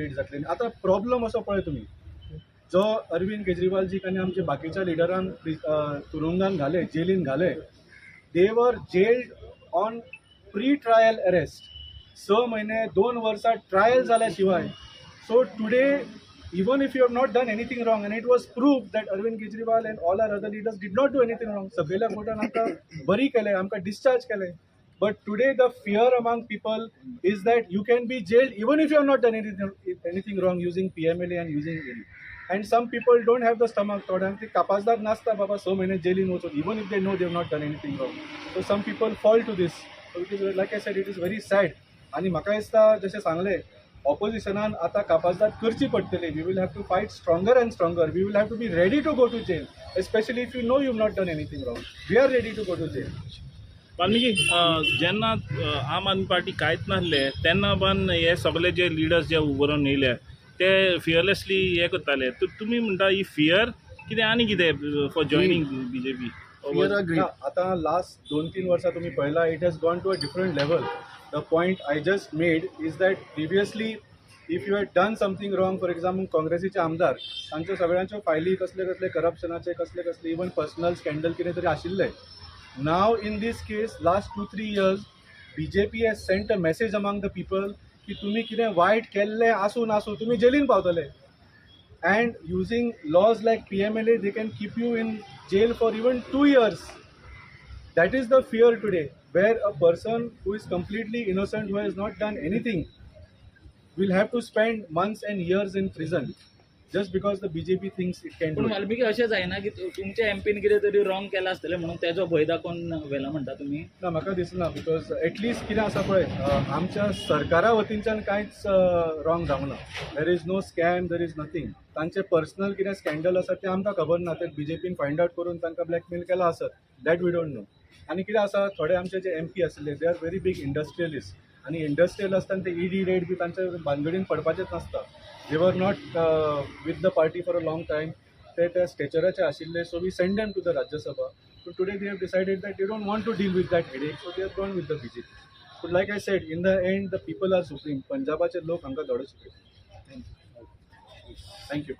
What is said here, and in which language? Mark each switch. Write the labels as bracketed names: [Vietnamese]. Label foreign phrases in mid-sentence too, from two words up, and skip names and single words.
[Konkani] आतां प्रॉब्लम असो पळय तुमी, जो अरविंद केजरीवालजीक आनी आमच्या बाकीच्या लिडरांक तुरुंगान घाले, जेलीन घाले, [English] they were jailed on pre trial arrest. [Konkani] 6 महिने 2 वर्सां ट्रायल जाल्या शिवाय. [English] so today even if you have not done anything wrong and it was proved that Arvind Kejriwal and all our other leaders did not do anything wrong, [Konkani] सगळ्या कोर्टान आमकां बरी केलें, आमकां discharge केलें. [English] But today the fear among people is that you can be jailed even if you have not done anything wrong using PMLA and using ED. And some people don't have the stomach, [Konkani] थोड्यांक ती कापाजदार नासता बाबा 6 महिने जेलीन वचून, [English] even if they know they have not done anything wrong. So some people fall to this. So it is, like I said, it is very sad. [Konkani] आणि म्हाका दिसता जशें सांगलें, ऑपोजिशनान आतां कापाजदाद करची पडटली. [English] We will have to fight stronger and stronger. We will have to be ready to go to jail, especially if you know you not done anything wrong. We are ready to go to jail. [Konkani] वाल्मिकी, जेन्ना आम आदमी पार्टी कांयच नासले तेन्ना पण हे सगळे जे लिडर्स जे उबरून येयले ते फियरलेसली हे करताले. तुमी म्हणटा ही फियर कितें आनी कितें [English] for joining BJP? [Konkani] आता लास्ट 2-3 वर्सां तुम्ही पळयला, [English] It has gone to a different level. The point I just made is that previously if you had done something wrong, for example [Konkani] काँग्रेसीचे आमदार तांच्यो सगळ्यांच्यो फायली कसले कसले करप्शनाचे कसले कसले इवन पर्सनल स्कॅन्डल कितें तरी आशिल्ले. [English] now in these case last 2-3 years BJP has sent a message among the people [Konkani] की तुम्ही कितें वायट केल्लें आसून तुम्ही जेलीन पावतले. [English] And using laws like PMLA, they can keep you in jail for even 2 years. That is the fear today, where a person who is completely innocent, who has not done anything, will have to spend months and years in prison just because the BJP thinks it can do पण it. [Konkani] वाल्मिकी अशें जायना की तुमच्या एमपीन कितें तरी रॉंग केला आसतलें म्हणून तेजो भंय दाखोवन व्हेला म्हणटा तुमी? ना, म्हाका दिसना, [English] because at least [Konkani] कितें आसा पळय, आमच्या सरकारा वतींच्यान कांयच रॉंग जावंक ना. [English] there is no scam, there is nothing. [Konkani] तांचे पर्सनल कितें स्कॅन्डल आसा तें आमकां खबर ना. ते BJPन [English] find out [Konkani] करून तांकां ब्लॅकमेल केला आसत, [English] that we don't know. [Konkani] आनी कितें आसा, थोडे आमचे जे MP आसले, [English] they are very big industrialist. [Konkani] आनी इंडस्ट्रियल आसतना ते ED रेड बी तांच्या भानगडीन पडपाचेंच नासता. [English] They were not with the party for a long time. [Konkani] ते त्या स्टेचराचे आशिल्ले. [English] So we send them to the Rajya Sabha. So today they have decided that they don't want to deal with that headache. So they are gone with the BJP. So like I said, in the end the people are supreme. [Konkani] पंजाबाचे लोक हांकां धडो शिकयले. [English] थँक्यू.